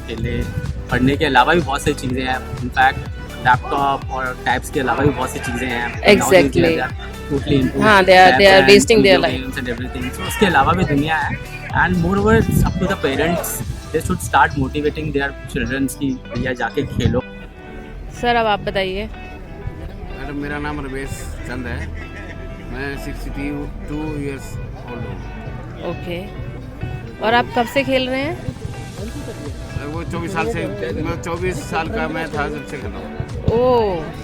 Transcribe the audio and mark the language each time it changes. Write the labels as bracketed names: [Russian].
[Hindi] खेलने पढ़ने के अलावा भी बहुत सी चीज़ें हैं, इनफैक्ट लैपटॉप और टैब्स के अलावा भी बहुत सी चीज़ें हैं. [English] Exactly. Totally हाँ, they are wasting their life and everything. So [Hindi] उसके अलावा भी दुनिया है, [English] and moreover it's up to the parents. They should start motivating their children [Hindi] कि भैया जाके खेलो. सर अब आप बताइए. मैडम मेरा नाम रमेश चंद है, मैं [English] 62 years old [Hindi] हूँ. ओके. और आप कब से खेल रहे हैं? वो 24 साल से, मैं 24 साल का मैं था जब से खेल रहा हूँ. ओह.